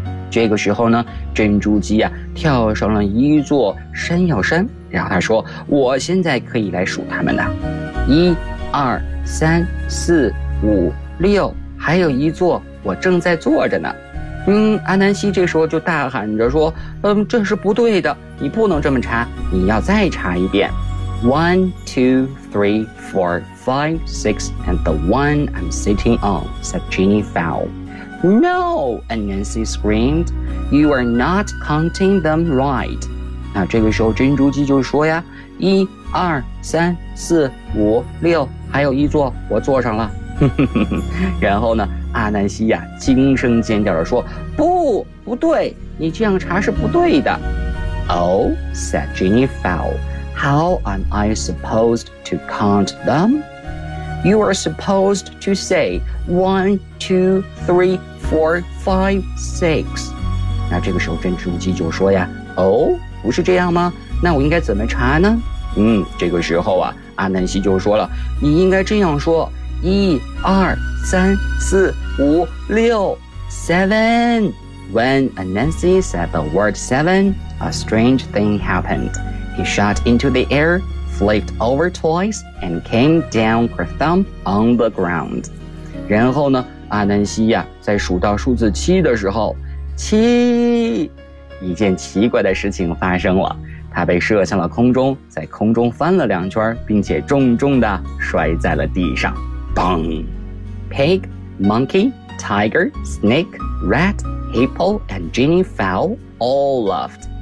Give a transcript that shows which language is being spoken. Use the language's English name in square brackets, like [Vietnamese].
[Chinese] 这个时候呢，珍珠鸡啊跳上了一座山药山，然后他说，我现在可以来数他们了。 1, 2, 3, 4, 5, 6，还有一座我正在坐着呢。嗯，阿南西这时候就大喊着说，嗯，这是不对的，你不能这么查，你要再查一遍。 [English] 1, 2, 3, 4, 5, 6, and the one I'm sitting on, said Ginny Fowl. No, Nancy screamed, you are not counting them right. [Chinese] 那这个时候珍珠鸡就说呀，1, 2, 3, 4, 5, 6，还有一座我坐上了。然后呢，阿南西呀，惊声尖叫地说，不，不对，你这样查是不对的。 [English] Oh, said Ginny Fowl. How am I supposed to count them? You are supposed to say 1, 2, 3, 4, 5, 6. [Chinese] 那这个时候珍珠鸡就说呀，哦，不是这样吗？那我应该怎么查呢？嗯，这个时候啊，阿南西就说了，你应该这样说，1, 2, 3, 4, 5, 6, 7. [English] When Anansi said the word 7, a strange thing happened. He shot into the air, flipped over twice, and came down kerthump on the ground. [Chinese] 然后呢，阿南西呀，在数到数字七的时候，七，一件奇怪的事情发生了。他被射向了空中，在空中翻了两圈，并且重重地摔在了地上。砰 [English] ！Pig, monkey, tiger, snake, rat, hippo, and Ginny Fowl all laughed.